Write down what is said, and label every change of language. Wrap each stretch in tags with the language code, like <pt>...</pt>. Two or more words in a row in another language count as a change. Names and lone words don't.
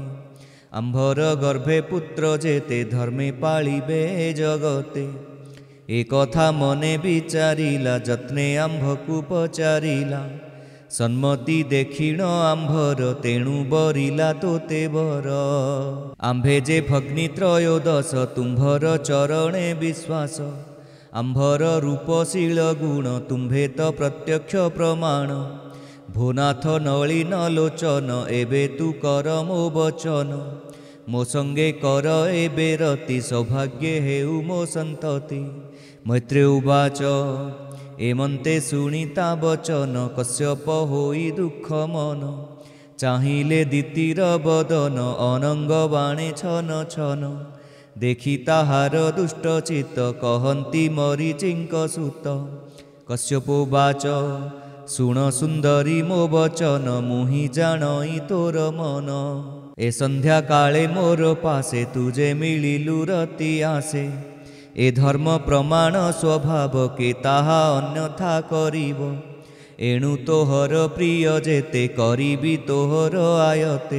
<or>ଆମ୍ଭର ଗର୍ଭେ ପୁତ୍ର ଯେତେ ଧର୍ମେ ପାଳିବେ ଜଗତେ ଏ କଥା ମନେ ବିଚାରିଲା ଯତ୍ନେ ଆମ୍ଭକୁ ପଚାରିଲା। ସନ୍ମତି ଦେଖିଣ ଆମ୍ଭର ତେଣୁ ବରିଲା ତୋତେ ବର। ଆମ୍ଭେ ଯେ ଭଗ୍ନି ତ୍ରୟୋଦଶ ତୁମ୍ଭର ଚରଣେ ବିଶ୍ୱାସ ଆମ୍ଭର ରୂପଶୀଳ ଗୁଣ ତୁମ୍ଭେ ତ ପ୍ରତ୍ୟକ୍ଷ ପ୍ରମାଣ। ଭୋନାଥ ନଳିନ ଲୋଚନ ଏବେ ତୁ କର ମୋ ବଚନ ମୋ ସଙ୍ଗେ କର ଏବେ ରତି ସୌଭାଗ୍ୟେ ହେଉ ମୋ ସନ୍ତତି।</or> <sa>मैत्रेय उवाच</sa> <or>ଏମନ୍ତେ ଶୁଣିତା ବଚନ କଶ୍ୟପ ହୋଇ ଦୁଖ ମନ ଚାହିଲେ ଦିତିର ବଦନ ଅନଙ୍ଗ ବାଣେ ଛନ ଛନ ଦେଖି ତାହାର ଦୁଷ୍ଟ ଚିତ୍ତ କହନ୍ତି ମରୀଚିଙ୍କ ସୁତ। कश्यपोवाच ଶୁଣ ସୁନ୍ଦରୀ ମୋ ବଚନ ମୁହିଁ ଜାଣଇ ତୋର ମନ। ଏ ସନ୍ଧ୍ୟା କାଳେ ମୋର ପାଶେ ତୁ ଯେ ମିଳିଲୁ ରତି ଆସେ। ଏ ଧର୍ମ ପ୍ରମାଣ ସ୍ୱଭାବ କେ ତାହା ଅନ୍ୟଥା କରିବ। ଏଣୁ ତୋହର ପ୍ରିୟ ଯେତେ କରିବି ତୋହର ଆୟତେ।</or>